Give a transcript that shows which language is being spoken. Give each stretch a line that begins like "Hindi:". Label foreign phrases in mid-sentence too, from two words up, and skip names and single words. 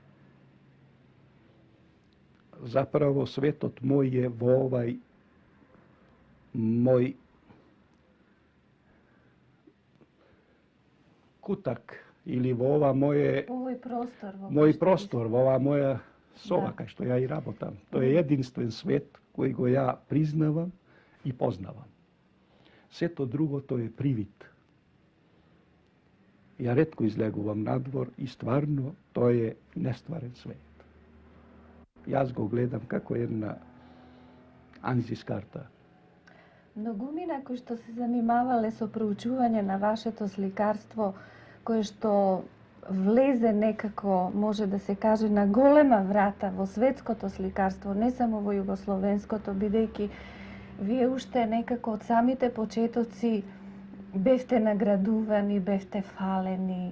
Macedonian: Заправо светот мој е во овај мој кутак или во ова мој простор, во ова моја соба кај што ја и работам. Тој е единствен свет кој го ја признавам и познавам. Сето другото е привид. Ja retko izlegувам надвор и стварно тоа е нестварен свет. Јас го гледам како една анзискарта. Многумина кои што се занимавале со проучување на вашето сликарство, кое што влезе некако, може да се каже, на голема врата во светското сликарство, не само во југословенското, бидејќи вие уште некако од самите почетоци бевте наградувани, бевте фалени.